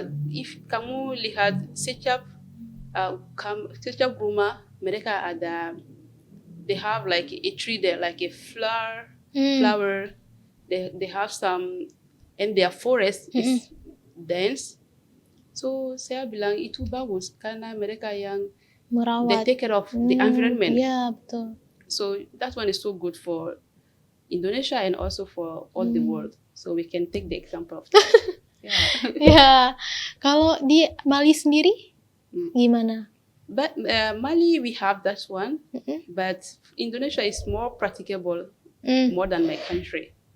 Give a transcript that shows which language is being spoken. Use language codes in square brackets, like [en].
[en] if [id] kamu lihat setiap rumah mereka ada, [en] they have like a tree there, like a flower. They have some, and their forest is dense. [id] So saya bilang itu bagus karena mereka yang they Merawat. [en] take care of the environment. [id] Ya, betul. [en] So that one is so good for Indonesia and also for all the world. So we can take the example of that. Yeah. [id] Ya, kalau di Mali sendiri gimana? [en] But Mali, we have that one, but Indonesia is more practicable more than my country.